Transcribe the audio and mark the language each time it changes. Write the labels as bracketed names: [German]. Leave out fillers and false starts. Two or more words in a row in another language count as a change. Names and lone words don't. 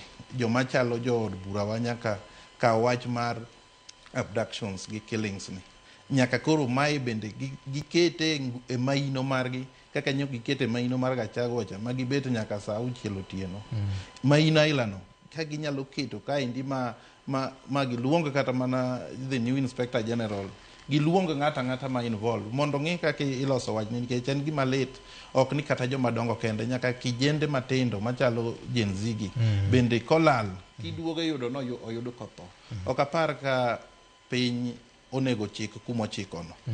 [Luo (Kenya and Tanzania)] Joma chalo jo od bura wa nyaka kaw wach mar abductions gi killings ni. Nyaka koro mai bende gikete e maino margi kaka nyok gikete maino mar Gachagua cha ma gibet nyaka saa 6 otieno. Maino ailano ka ginyalo keto kaendi ma giluong kata mana [English] the new inspector general [Luo (Kenya and Tanzania)] giluong ng'ata ma involved mondo ng'i kaka iloso wachni nikech en gima lit ok ni kata joma dongo kende nyaka kijende matindo machalo Gen Z gi bende kolal kiduogo yudo no oyudo kotho. Ok apar ka piny onego chik kuma chikono.